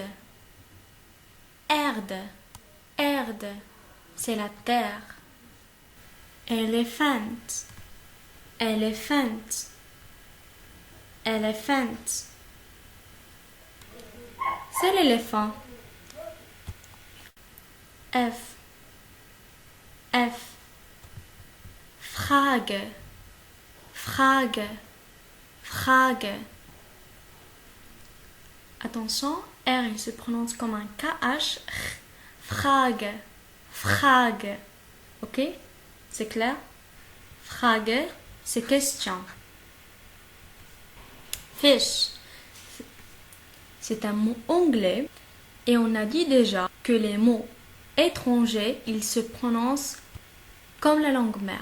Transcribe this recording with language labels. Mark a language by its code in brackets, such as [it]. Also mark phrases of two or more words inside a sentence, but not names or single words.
[de] Erde. Erde. [fr] C'est la terre. Elephant. Elephant. Elephant. C'est l'éléphant. F. F. [de] Frage, Frage, Frage. [fr] Attention, R il se prononce comme un KH. [de] Frage, Frage. [fr] Ok? C'est clair? Frage, c'est question. Fish, c'est un mot anglais et on a dit déjà que les mots étrangers, ils se prononcent comme la langue mère.